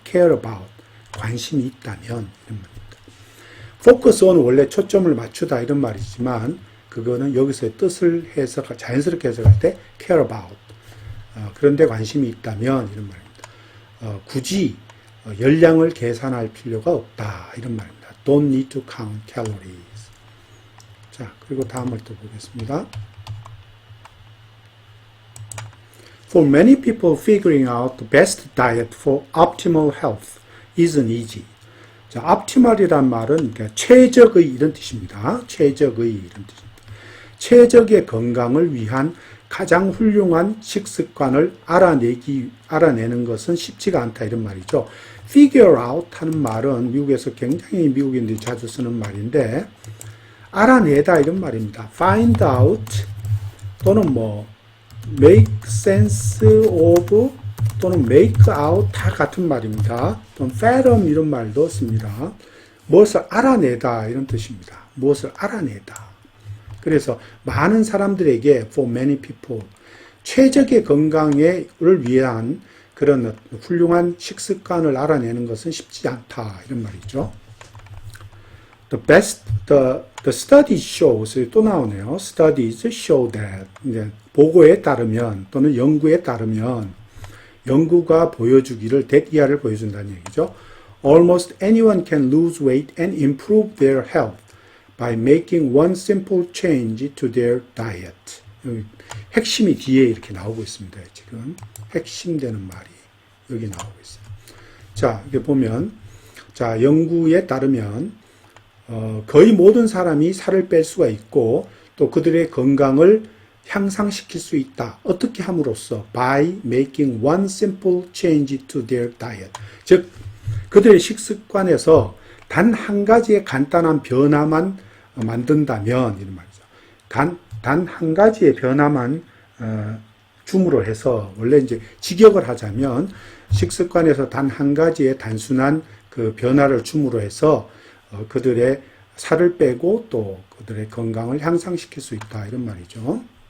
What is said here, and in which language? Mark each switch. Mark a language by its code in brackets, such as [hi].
[ko] care about, 관심이 있다면 이런 말입니다. focus on 원래 초점을 맞추다 이런 말이지만 그거는 여기서의 뜻을 자연스럽게 해석할 때 care about. 그런데 관심이 있다면 이런 말입니다. 굳이 열량을 계산할 필요가 없다. 이런 말입니다. [en] Don't need to count calories. [ko] 자, 그리고 다음을 또 보겠습니다. [en] For many people, figuring out the best diet for optimal health isn't easy. [ko] 자, optimal이란 말은 최적의 이런 뜻입니다. 최적의 이런 뜻입니다. 최적의 건강을 위한 가장 훌륭한 식습관을 알아내는 것은 쉽지가 않다 이런 말이죠. figure out 하는 말은 미국에서 굉장히 미국인들이 자주 쓰는 말인데 알아내다 이런 말입니다. [en] find out [ko] 또는 뭐 [en] make sense of [ko] 또는 [en] make out [ko] 다 같은 말입니다. 또는 fathom 이런 말도 씁니다. 무엇을 알아내다 이런 뜻입니다. 무엇을 알아내다. 그래서 많은 사람들에게 [en] for many people [ko] 최적의 건강을 위한 그런 훌륭한 식습관을 알아내는 것은 쉽지 않다 이런 말이죠. [en] The studies shows [ko] 또 나오네요. [en] Studies show that [ko] 이제 보고에 따르면 또는 연구에 따르면 연구가 보여주기를 that 이하를 보여준다는 얘기죠. [en] Almost anyone can lose weight and improve their health by making one simple change to their diet. [ko] 여기 핵심이 뒤에 이렇게 나오고 있습니다. 지금 핵심되는 말이 여기 나오고 있어요. 자, 이렇게 보면 자, 연구에 따르면 거의 모든 사람이 살을 뺄 수가 있고 또 그들의 건강을 향상시킬 수 있다. 어떻게 함으로써? [en] By making one simple change to their diet. [ko] 즉, 그들의 식습관에서 단 한 가지의 간단한 변화만 만든다면 이런 말이죠. 단 한 가지의 변화만 줌으로 해서 원래 이제 직역을 하자면 식습관에서 단 한 가지의 단순한 그 변화를 줌으로 해서 그들의 살을 빼고 또 그들의 건강을 향상시킬 수 있다 이런 말이죠.